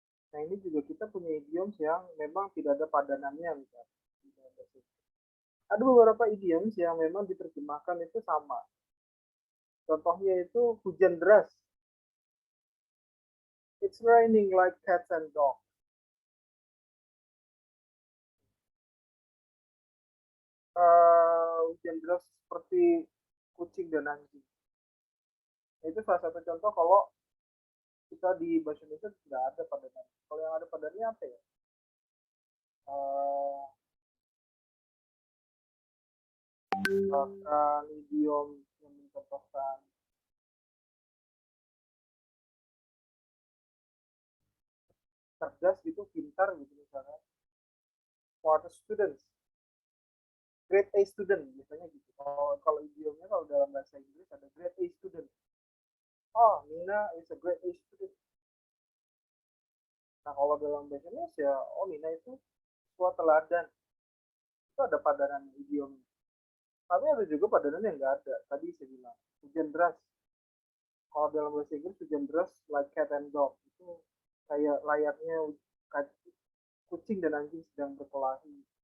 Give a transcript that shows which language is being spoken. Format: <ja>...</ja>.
<id>Nah, ini juga kita punya idioms yang memang tidak ada padanannya, misalnya. Ada beberapa idioms yang memang diterjemahkan itu sama. Contohnya itu hujan deras.</id> <en>It's raining like cats and dogs.</en> <id>Hujan deras seperti kucing dan anjing. Itu salah satu contoh kalau kita di bahasa Indonesia tidak ada padanan. Kalau yang ada padanannya apa ya? Bahkan idiom yang mencontohkan cerdas itu pintar gitu misalnya.</id> <en>For the students, grade A student</en> <id>biasanya gitu. Kalau idiomnya kalau dalam bahasa Inggris ada grade A student.</id> <en>Oh, Nina is a grade A student.</en> <id>Nah, kalau dalam bahasa Indonesia, oh Nina itu siswa teladan. Itu ada padanan idiom. Tapi ada juga padanan yang nggak ada. Tadi saya bilang, hujan deras. Kalau dalam bahasa Inggris, hujan deras</id> <en>like cat and dog.</en> <id>Itu kayak layaknya kucing dan anjing sedang berkelahi.</id>